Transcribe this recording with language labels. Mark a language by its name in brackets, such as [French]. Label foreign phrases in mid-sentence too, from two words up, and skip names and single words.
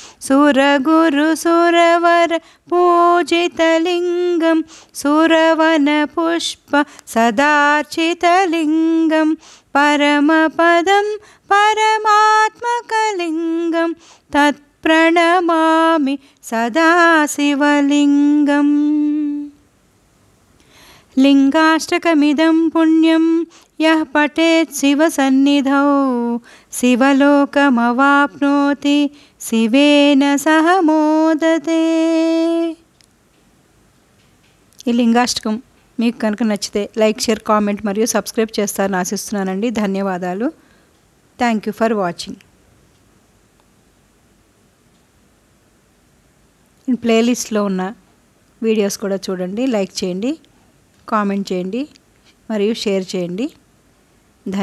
[Sanskrit] सुरगुरुसुरवरपूजितलिङ्गं सुरवनपुष्पसदार्चितलिङ्गं परमपदं परमात्मकलिङ्गं तत्प्रणमामि सदा शिवलिङ्गं लिङ्गाष्टकमिदं पुण्यं यः पठेत् शिवसन्निधौ शिवलोकमवाप्नोति शिवेन सह मोदते। [Telugu] ఈ లింగాష్టకం మీకు కనుక నచ్చితే లైక్, షేర్, కామెంట్ మరియు సబ్స్క్రైబ్ చేస్తారని ఆశిస్తున్నానండి. [English] ధన్యవాదాలు. Thank you for watching. [Telugu] ప్లేలిస్ట్లో ఉన్న వీడియోస్ కూడా చూడండి, లైక్ చేయండి, కామెంట్ చేయండి మరియు షేర్ చేయండి.